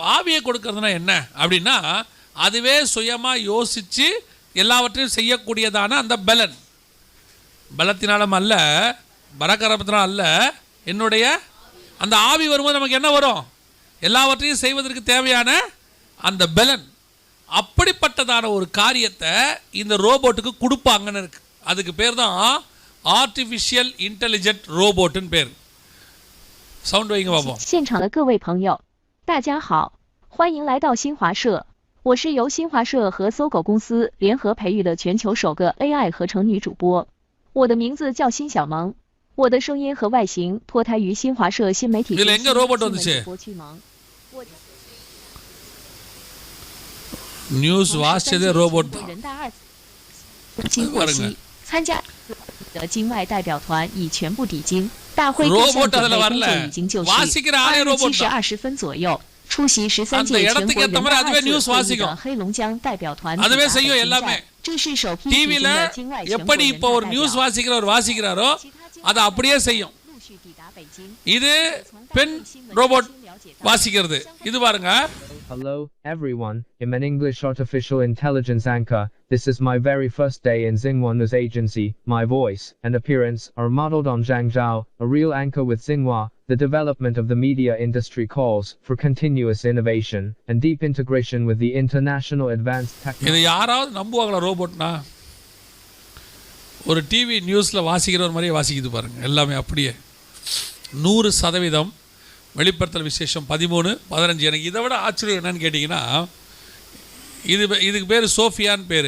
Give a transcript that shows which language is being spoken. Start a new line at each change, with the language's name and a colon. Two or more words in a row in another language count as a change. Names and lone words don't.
Tamil: ஆவியை கொடுக்கறதுனா என்ன அப்படின்னா, அதுவே சுயமாக யோசித்து எல்லாவற்றையும் செய்யக்கூடியதான அந்த பலத்தினாலும் அல்ல, பரகரத்தினாலும் அல்ல, என்னுடைய அந்த ஆவி வரும்போது நமக்கு என்ன வரும், எல்லாவற்றையும் செய்வதற்கு தேவையான அந்த பலன். அப்படிப்பட்டதான ஒரு காரியத்தை இந்த ரோபோட்டுக்கு கொடுப்பாங்கன்னு இருக்கு. அதுக்கு பேர் தான்
English: artificial intelligent robotnu
Tamil: பேர். சவுண்ட் வைங்க பாப்போம்.
Chinese: 现场的各位朋友，大家好，欢迎来到新华社。我是由新华社和搜狗公司联合培育的全球首个 AI 合成女主播。我的名字叫辛小萌，我的声音和外形脱胎于新华社新媒体中心新闻主播驱萌。
Tamil: நியூஸ் வாசிச்சதே ரோபோட் தான்.
Chinese: 经获悉，参加的境外代表团已全部抵京，大会各项准备工作已经就绪。2日7时20分左右，出席13届全国人大2次会议的黑龙江代表团抵达北京。这是首批举行的境外全国人大代表。
Tamil: வாசிக்கிறாரோ அதை அப்படியே செய்யும். இது பெண் ரோபோட் வாசிக்கிறது. இது பாருங்க.
English: Hello, everyone. I'm an English artificial intelligence anchor. This is my very first day in Xinhua News Agency. My voice and appearance are modeled on Zhang Zhao, a real anchor with Xinhua. The development of the media industry calls for continuous innovation and deep integration with the international advanced technology.
Tamil: இது யாராவது நம்புவாங்களா ரோபோட்னா? ஒரு டிவி நியூஸில் வாசிக்கிற மாதிரி வாசிக்குது பாருங்க, எல்லாமே அப்படியே 100%. வெளிப்படுத்தல் விசேஷம் 13:15. எனக்கு இதை விட ஆச்சரியம் என்னன்னு கேட்டிங்கன்னா, இதுக்கு பேர் சோஃபியான்னு பேர்.